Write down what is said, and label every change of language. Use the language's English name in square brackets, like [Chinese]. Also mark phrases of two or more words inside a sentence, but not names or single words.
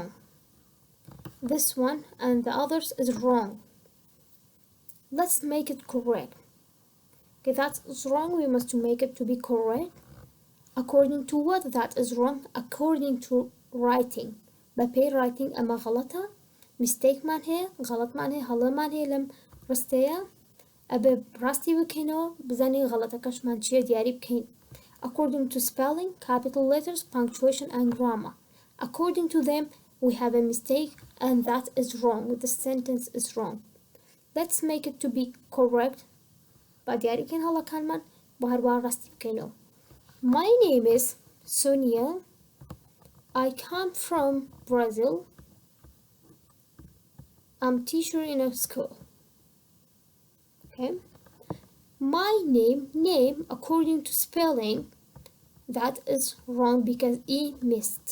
[English] This one and the others is wrong. Let's make it correct. Okay, that is wrong. We must make it to be correct. According to what that is wrong? According to writing. [Central Kurdish] بەپێی writing ئەمە غەڵەتە mistake-مان هەیە غەڵەتمان هەیە هەڵەمان هەیە لەم ڕستەیە ئەبێ ڕاستی بکەینەوە بزانین غەڵەتەکەشمان چییە دیاری بکەین. [English] According to spelling, capital letters, punctuation and grammar. According to them we have a mistake and that is wrong. The sentence is wrong. Let's make it to be correct. [Central Kurdish] با دیاریکەین هەڵەکانمان بۆ هەروەها ڕاستی بکەینەوە. [English] My name is Sonia. I come from Brazil. I'm a teacher in a school. Okay. My name according to spelling, that is wrong because E missed.